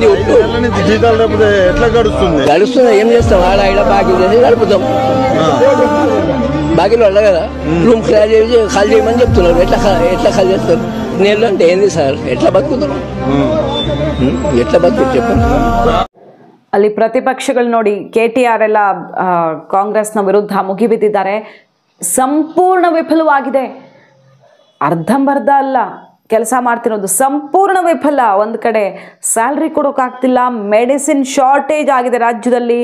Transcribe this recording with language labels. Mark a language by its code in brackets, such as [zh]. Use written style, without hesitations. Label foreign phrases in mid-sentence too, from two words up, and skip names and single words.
[te] జీతాలు ఎట్లా గడుస్తున్నా. ఏం చేస్తాం, ఆడ బాకీలు చేసి గడుపుతాం. బాకీలు వాళ్ళ కదా, రూమ్ కిరాయి చేసి ఖాళీ చేయమని చెప్తున్నారు. ఎట్లా ఖాళీ చేస్తారు? నెలలు అంటే ఏంది సార్, ఎట్లా బతుకుతారు, ఎట్లా బతుకు చెప్పండి. [kn] ಅಲ್ಲಿ ಪ್ರತಿಪಕ್ಷಗಳು ನೋಡಿ KTR ಎಲ್ಲ ಕಾಂಗ್ರೆಸ್ನ ವಿರುದ್ಧ ಮುಗಿಬಿದ್ದಿದ್ದಾರೆ. ಸಂಪೂರ್ಣ ವಿಫಲವಾಗಿದೆ. ಅರ್ಧಂಬರ್ಧ ಅಲ್ಲ ಕೆಲಸ ಮಾಡ್ತಿರೋದು, ಸಂಪೂರ್ಣ ವಿಫಲ. ಒಂದು ಕಡೆ ಸ್ಯಾಲ್ರಿ ಕೊಡೋಕ್ಕಾಗ್ತಿಲ್ಲ, [en] medicine shortage [kn] ಆಗಿದೆ ರಾಜ್ಯದಲ್ಲಿ.